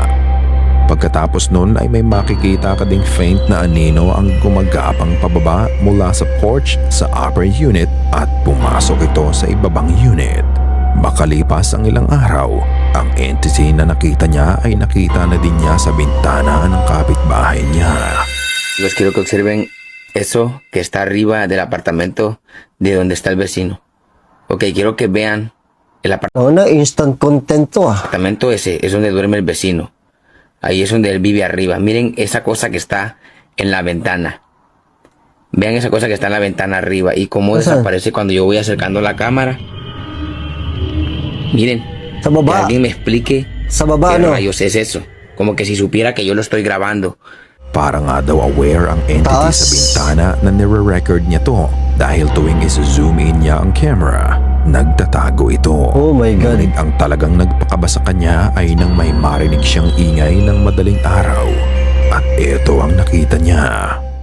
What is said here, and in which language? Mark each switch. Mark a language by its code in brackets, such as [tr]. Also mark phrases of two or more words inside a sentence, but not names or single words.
[tl] Pagkatapos nun ay may makikita ka ding faint na anino ang gumagapang pababa mula sa porch sa upper unit at pumasok ito sa ibabang unit. Makalipas ang ilang araw, ang entity na nakita niya ay nakita na din niya sa bintana ng kapitbahay niya. [es] Los quiero que observen eso que está arriba del apartamento de donde está el vecino. Ok, quiero que vean el [tl] Na, [en] instant content [tl] to, ah. [es] apartamento ese, es donde duerme el vecino. Ahí es donde él vive arriba. Miren esa cosa que está en la ventana. Vean esa cosa que está en la ventana arriba y cómo desaparece cuando yo voy acercando la cámara. Miren, [tl] Sa [es] que [tl] baba. [es] alguien me explique [tl] Sa baba, [es] qué [tl] ano? [es] rayos es eso. Como que si supiera que yo lo estoy grabando. [tl] Para nga daw aware ang entity Taas. sa bintana na nire-record niya to dahil tuwing isa- [en] zoom in [tl] niya ang camera, nagtatago ito. [en] Oh my God. [tl] Ngunit ang talagang nagpakaba sa kanya ay nang may marinig siyang ingay ng madaling araw. At ito ang nakita niya.